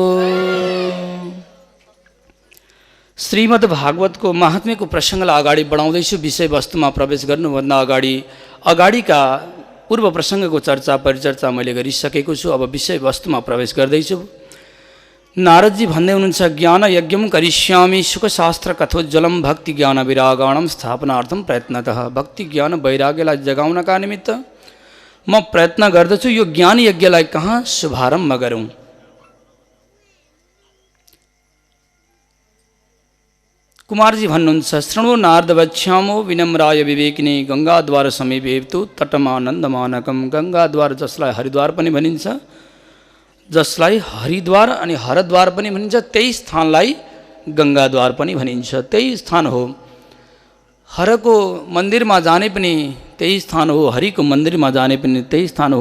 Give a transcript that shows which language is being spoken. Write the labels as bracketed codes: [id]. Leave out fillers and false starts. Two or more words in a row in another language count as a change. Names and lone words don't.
[ne] श्रीमद् भागवतको महात्म्यको प्रसङ्गलाई अगाडि बढाउँदैछु। विषयवस्तुमा प्रवेश गर्नुभन्दा अगाडिका पूर्व प्रसङ्गको चर्चा परिचर्चा मैले गरिसकेको छु। अब विषयवस्तुमा प्रवेश गर्दैछु। नारदजी भन्दै हुनुहुन्छ, [sa] ज्ञान यज्ञम करिष्यामि सुखशास्त्र कथोज्जलम भक्ति ज्ञान विरागाणम स्थापनार्थम प्रयत्नतः। [ne] भक्ति ज्ञान वैराग्यलाई जगाउनका निमित्त म प्रयत्न गर्दछु। यो ज्ञान यज्ञलाई कहाँ शुभारम्भ गरौँ? कुमारजी भन्नुहुन्छ, [sa] शृणु नारद वक्ष्यामो विनम्राय विवेकिनी गङ्गाद्वार समीपेतु तटमानन्दमानकम। [ne] गङ्गाद्वार जसलाई हरिद्वार पनि भनिन्छ, जसलाई हरिद्वार अनि हरद्वार पनि भनिन्छ, त्यही स्थानलाई गङ्गाद्वार पनि भनिन्छ। त्यही स्थान हो। हरको मन्दिरमा जाने पनि त्यही स्थान हो, हरिको मन्दिरमा जाने पनि त्यही स्थान हो।